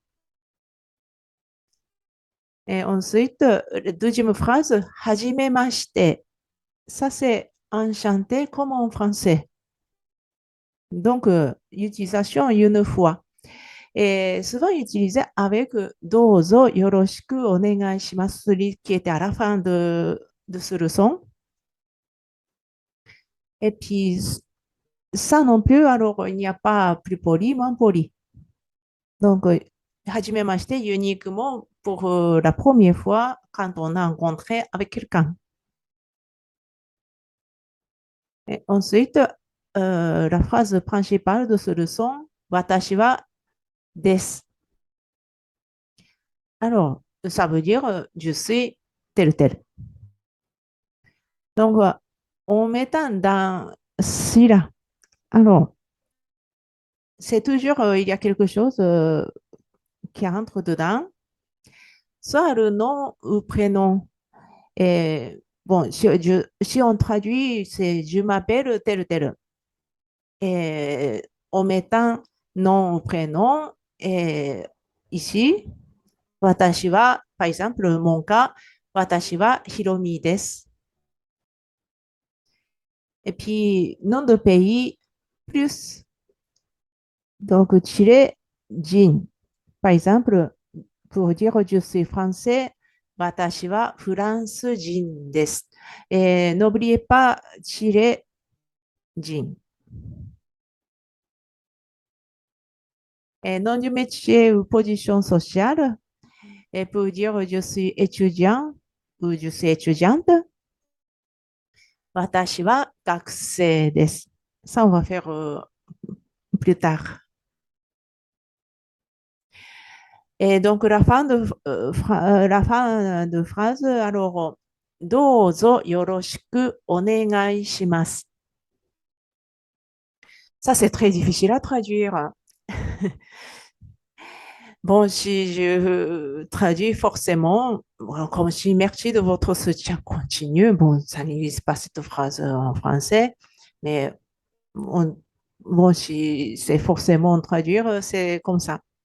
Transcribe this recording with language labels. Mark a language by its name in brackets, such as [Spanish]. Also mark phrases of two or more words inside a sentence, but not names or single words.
[French] Et ensuite, la deuxième phrase, hajimemashite. Ça, c'est enchanté comme en français. Donc, utilisation une fois. Et souvent utilisé avec [Japanese] どうぞよろしくお願いします, [French] celui qui était à la fin de ce leçon. Et puis, ça non plus, alors il n'y a pas plus poli, moins poli. Donc, hajimemashite uniquement pour la première fois quand on a rencontré avec quelqu'un. Et ensuite, la phrase principale de ce leçon, [Japanese] 私はです. [French] Alors, ça veut dire je suis tel tel. Donc, en mettant dans celui-là, alors, c'est toujours, il y a quelque chose qui entre dedans, soit le nom ou prénom. Et bon, si on traduit, c'est je m'appelle tel tel. Et en mettant nom ou prénom, et ici, [Japanese] 私は, [French] par exemple, mon cas, [Japanese] watashi wa Hiromi desu. [French] Et puis, nom de pays, plus, donc, tirer, Jin. Par exemple, pour dire je suis français, [Japanese] 私はフランス人です. [French] Et n'oubliez pas tirer jin. Et nom du métier ou position sociale, et pour dire je suis étudiant ou je suis étudiante, [Japanese] 私は学生です. [French] Ça, on va faire plus tard. Et donc, la fin de phrase, alors, [Japanese] どうぞよろしくお願いします。 [French] Ça, c'est très difficile à traduire. Bon, si je traduis forcément, bon, comme si merci de votre soutien continu. Bon, ça n'existe pas cette phrase en français, mais bon, si c'est forcément traduire, c'est comme ça.